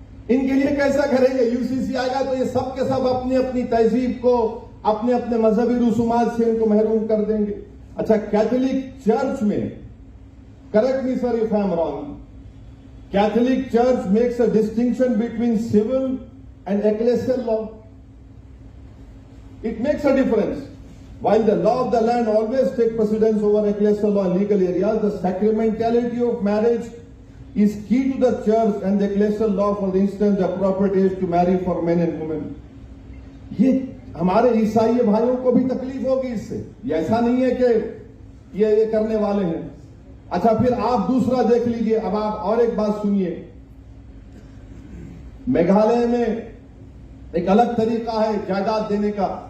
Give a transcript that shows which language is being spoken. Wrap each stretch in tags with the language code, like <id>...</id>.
<hi>इनके लिए कैसा करेंगे? यूसीसी आएगा तो ये सब के सब अपनी अपनी तहजीब को, अपने अपने मजहबी रसूमात से इनको महरूम कर देंगे। अच्छा, कैथोलिक चर्च में,</hi> <en>Correct me sir if I am wrong, Catholic church makes a distinction between civil and ecclesial law. It makes a difference. While the law of the land always takes precedence over ecclesial law in legal areas, the sacramentality of marriage is key to the church and the ecclesial law. For instance, the appropriate age to marry for men and women.</en> <hi>ये हमारे ईसाई भाइयों को भी तकलीफ होगी इससे, ये ऐसा नहीं है कि ये करने वाले हैं. अच्छा, फिर आप दूसरा देख लीजिए. अब आप और एक बात सुनिए. मेघालय में एक अलग तरीका है जायदाद देने का.</hi>